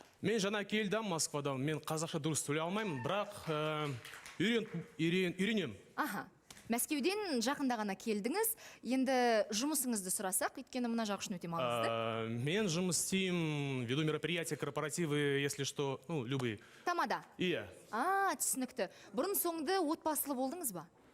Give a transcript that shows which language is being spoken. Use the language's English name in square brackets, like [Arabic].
[Kazakh] Мен жаңа келдім Москвадан. Мен қазақша дұрыс сөйлей алмаймын, бірақ үйренем. Аха. Мәскеуден жақында ғана келдіңіз. Енді жұмысыңызды сұрасақ, өйткені мына жақ үшін өте маңызды. Мен жұмыс істеймін, [Russian] веду мероприятия, корпоративы, если что, любые. [Kazakh] Тамада? Иә. Түсінікті. Бұрын соңды отбасылы болдыңыз ба?